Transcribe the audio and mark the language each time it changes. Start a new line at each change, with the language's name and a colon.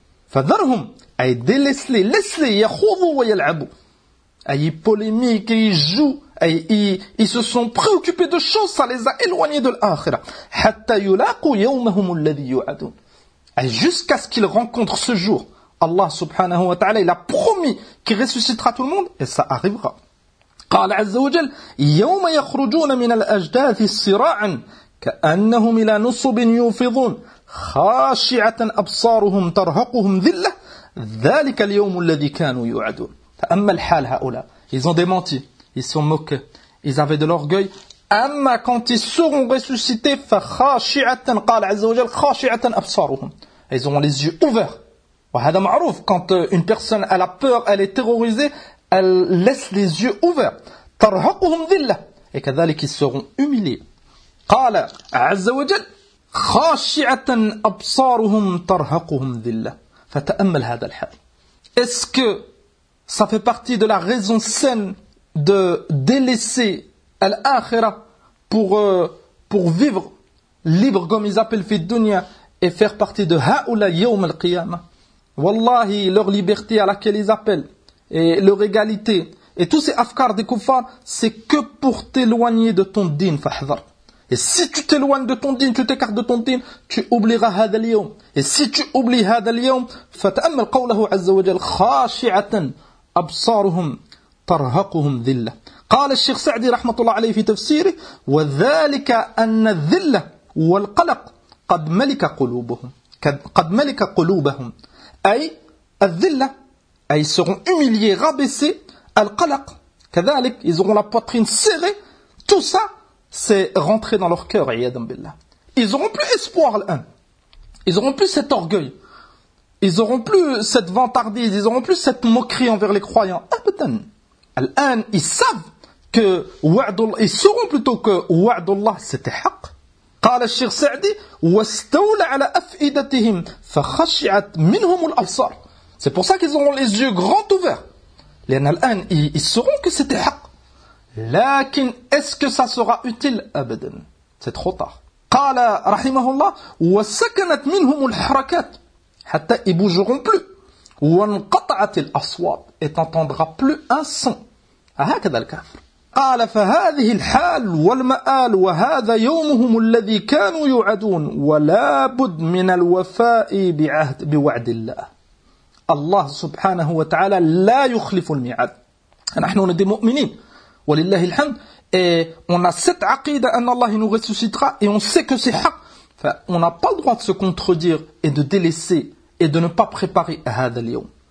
Arabic: فَذَرْهُمْ أي
French: délaisse-les, laisse-les,
Arabic: يَخُوضُوا وَيَلْعَبُوا.
French: أي polémique, ils jouent, أي ils se sont préoccupés de choses, ça les a éloignés de l'akhira.
Arabic: حَتَّى يُلَاقُوا يَوْمَهُمُ الَّذِي يُوعَدُونَ.
French: أي jusqu'à ce qu'ils rencontrent ce jour. Allah subhanahu wa ta'ala, il a promis qu'il ressuscitera tout le monde et ça arrivera.
Arabic: قال عز وجل يوم يخرجون من الأجداث صراعا كأنهم إلى نصب يوفضون خاشعة أبصارهم ترهقهم ذلة ذلك اليوم الذي كانوا يوعدون. فأما الحال هؤلاء,
French: ils ont démenti, ils sont moqués, ils avaient de l'orgueil,
Arabic: أما
French: quand ils seront ressuscités
Arabic: فخاشعة قال عز وجل خاشعة أبصارهم.
French: Ils auront les yeux ouverts. Quand une personne elle a peur, elle est terrorisée, elle laisse les yeux ouverts.
Arabic: ترهقهم ذلة.
French: Et كذلك ils seront humiliés.
Arabic: قال عز وجل خاشعة أبصارهم ترهقهم ذلة. فتأمل هذا الحال.
French: Est-ce que ça fait partie de la raison saine de délaisser Al-Akhira pour vivre libre comme ils appellent fi dunya et faire partie de Ha'oula Yawm al-Qiyamah? Wallahi, leur liberté à laquelle ils appellent et leur égalité et tous ces afkars des kuffars, c'est que pour t'éloigner de ton din, fahdhar. Et si tu t'éloignes de ton din, tu t'écartes de ton din, tu oublieras hadha al-yawm. Et si tu oublies
Arabic: hadha al-yawm, fata'ammal qawlahu azza wa jal khashi'atan absaruhum tarhaquhum dhillah. قال الشيخ سعدي رحمة الله عليه في تفسيره وذلك أن الذلة والقلق قد ملك قلوبهم قد ملك قلوبهم أي الذلة أي seront humiliés, rabaissés, القلق كذلك
French: ils auront la poitrine serrée, tout ça c'est rentré dans leur cœur,
Arabic: عياذا بالله.
French: Ils auront plus espoir الآن, ils auront plus cet orgueil, ils auront plus cette vantardise, ils auront plus cette moquerie envers les croyants.
Arabic: أبدا.
French: الآن ils savent que وعد الله, ils sauront plutôt que وعد الله c'était حق.
Arabic: قال الشيخ سعدي واستولى على أفئدتهم فخشعت منهم الأبصار.
French: C'est pour ça qu'ils auront les yeux grands ouverts.
Arabic: لأن الآن
French: ils sauront que c'était حق. لكن est-ce que ça sera utile? أبدا. C'est trop tard.
Arabic: قال رحمه الله وسكنت منهم الحركات حتى
French: ils bougeront plus.
Arabic: وانقطعت الأصوات
French: et t'entendra plus un son.
Arabic: هكذا الكافر. قال فهذه الحال والمآل وهذا يومهم الذي كانوا يوعدون ولابد من الوفاء بعهد بوعد الله. الله سبحانه وتعالى لا يخلف الميعاد. نحن ندي مؤمنين ولله الحمد.
French: Et on a cette عقيده أن الله nous ressuscitera et on sait que c'est حق. فأنا n'a pas le droit de se contredire et de délaisser et de ne pas préparer
Arabic: هذا اليوم.